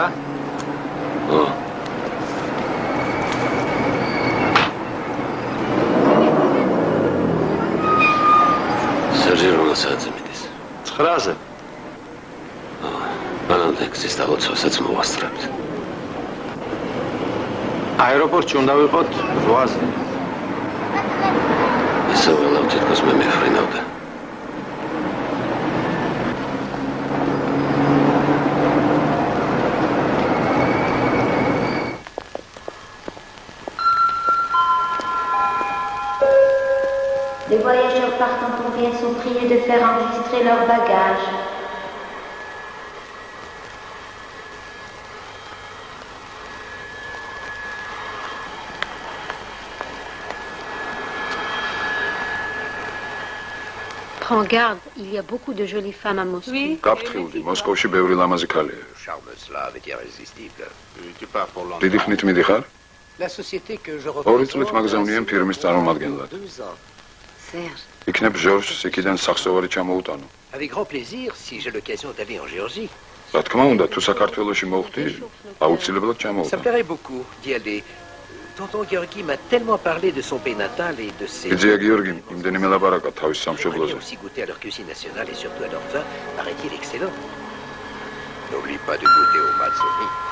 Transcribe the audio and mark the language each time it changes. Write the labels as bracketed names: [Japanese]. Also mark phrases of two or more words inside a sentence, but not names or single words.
[Georgian] ო. სერჟი რა საათზე მიდის? 9-ზე. მანამდე გზის დალოცვასაც მოვასწრებთ. აეროპორტში უნდა ვიყოთ 8-ზე. ისე ველავ თითქოს მე მეხრინავდა. [French] Les voyageurs partant pour Vienne sont priés de faire enregistrer leurs bagages. Prends garde, il y a beaucoup de jolies femmes à Moscou. Oui. [Georgian] გაფრთხილდი, მოსკოვში ბევრი ლამაზი ქალია. [French] Charme slave est irrésistible. Tu pars pour Londres. [Georgian] დიდი ხნით მიდიხარ? [French] La société que je [Georgian] ორი წლით მაგზავნიან ფირმის წარმომადგენლად. [French] Serge. [Georgian] იქნებ ჟორჟს იქიდან სახსოვარი ჩამოუტანო. [French] Avec grand plaisir si j'ai l'occasion d'aller en Géorgie. [Georgian] რა თქმა უნდა, თუ საქართველოში მოვხდი, აუცილებლად [French] Ça me [Georgian] ჩამოუტანო. [French] plairait beaucoup d'y aller. Tonton Georgi m'a tellement parlé de son pays natal et de ses... [Georgian] იძია გიორგი იმდენი მელაპარაკა თავის [French] J'aimerais [Georgian] სამშობლოზე. [French] aussi goûter à leur cuisine nationale et surtout à leur vin, paraît-il excellent. N'oublie pas de goûter au Mazzoni.